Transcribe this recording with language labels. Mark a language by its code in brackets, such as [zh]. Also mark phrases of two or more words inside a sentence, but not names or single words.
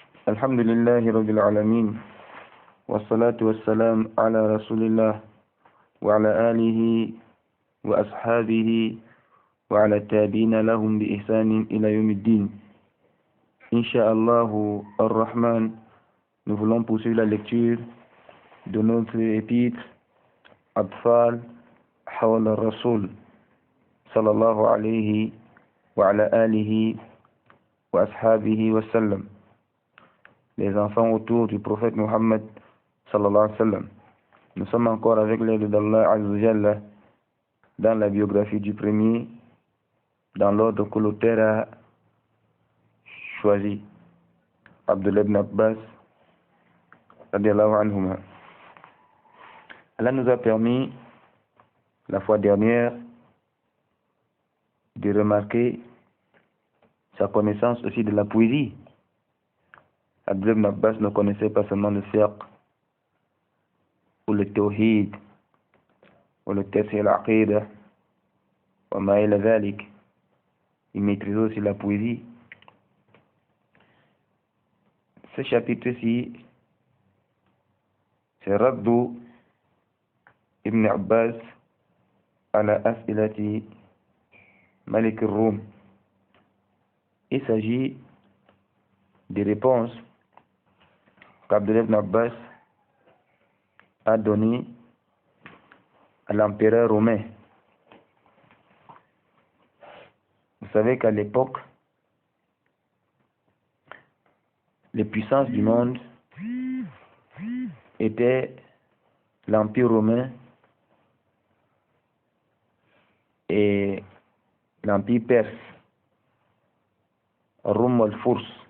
[ar] الحمد لله رب العالمين والصلاة والسلام على رسول الله وعلى آله وأصحابه وعلى التابعين لهم بإحسان إلى يوم الدين. إن شاء الله الرحمن, [fr] nous voulons poursuivre la lecture de notre épître Atfal Hawal al-Rasoul [ar] صلى الله عليه وعلى آله وأصحابه وسلم. [fr] Les enfants autour du prophète Muhammad [ar] صلى الله عليه وسلم. [fr] Nous sommes encore avec l'aide d'Allah [ar] عز وجل [fr] dans la biographie du premier, dans l'ordre que l'auteur a choisi, Abdullah ibn Abbas [ar] رضي الله عنهما. [fr] Allah nous a permis la fois dernière de remarquer sa connaissance aussi de la poésie. Abdullah ibn Abbas ne connaissait pas seulement le fiqh ou le tawhid ou le [ar] تفسير العقيدة وما إلى ذلك. [fr] Il maîtrisait aussi la poésie. Ce chapitre-ci, c'est Raddu ibn Abbas ala as'ilati Malik al-Rum. Il s'agit des réponses qu'Abdullah ibn Abbas a données à l'empereur romain. Vous savez qu'à l'époque, les puissances du monde étaient l'Empire romain et l'Empire perse, Rome al-Furs.